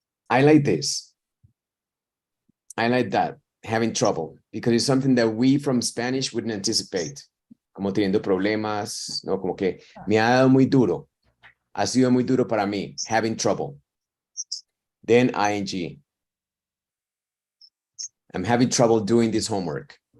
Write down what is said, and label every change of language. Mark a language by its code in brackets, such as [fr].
[en] I like this. I like that, having trouble, because it's something that we from Spanish wouldn't anticipate. [es] Como teniendo problemas, ¿no? Como que me ha dado muy duro. Ha sido muy duro para mí, [en] having trouble. Then ing. I'm having trouble doing this homework.